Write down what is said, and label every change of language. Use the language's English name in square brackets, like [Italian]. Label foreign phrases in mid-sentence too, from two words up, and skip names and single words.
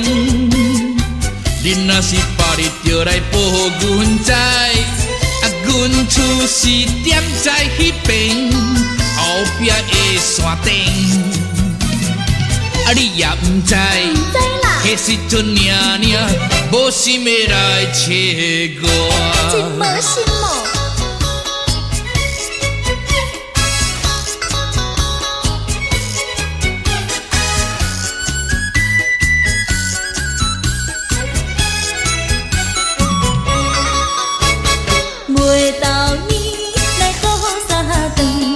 [Min Nan Chinese] 恁若是别日就来报阮知，啊，阮厝是点在迄边后壁的山顶。啊，你也唔知，唔知啦，迄时阵领领，无心要来找我。真无心哦！月到年来好三顿，